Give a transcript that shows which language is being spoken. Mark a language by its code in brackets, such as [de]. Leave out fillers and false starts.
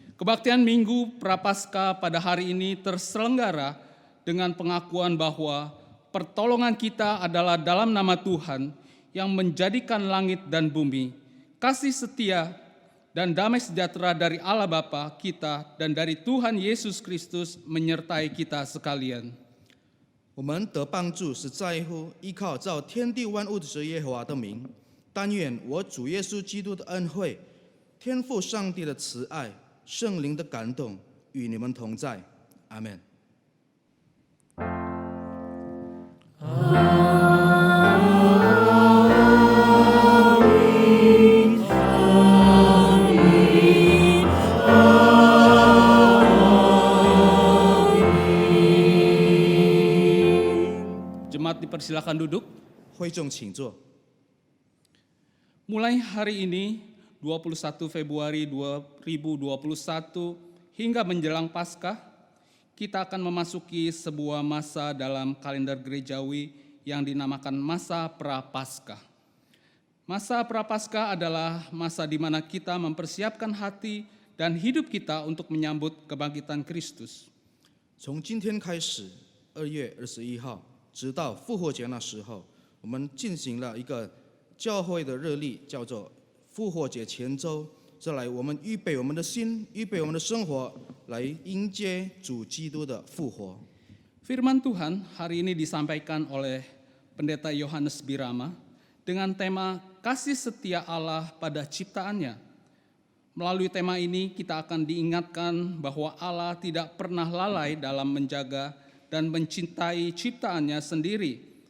[id] Kebaktian Minggu Prapaskah pada hari ini terselenggara dengan pengakuan bahwa pertolongan kita adalah dalam nama Tuhan yang menjadikan langit dan bumi. Kasih setia dan damai sejahtera dari Allah Bapa kita dan dari Tuhan Yesus Kristus menyertai kita sekalian. [zh] 我们得帮助是在乎依靠造天地万物之耶和华的名。但愿我主耶稣基督的恩惠、天父上帝的慈爱、圣灵的感动与你们同在。阿门。 [id] Jemaat dipersilakan duduk. [zh] 会众请坐。 [id] Mulai hari ini 21 Februari 2021 hingga menjelang Paskah, kita akan memasuki sebuah masa dalam kalender gerejawi yang dinamakan masa Prapaskah. Masa Prapaskah adalah masa di mana kita mempersiapkan hati dan hidup kita untuk menyambut kebangkitan Kristus. [zh] 从今天开始，2月21号，直到复活节那时候，我们进行了一个教会的日历，叫做复活节前周。这来我们预备我们的心，预备我们的生活，来迎接主基督的复活。 [id] Firman Tuhan hari ini disampaikan oleh Pendeta Yohanes Birama dengan tema kasih setia Allah pada ciptaannya. Melalui tema ini kita akan diingatkan bahwa Allah tidak pernah lalai dalam menjaga dan mencintai ciptaannya sendiri.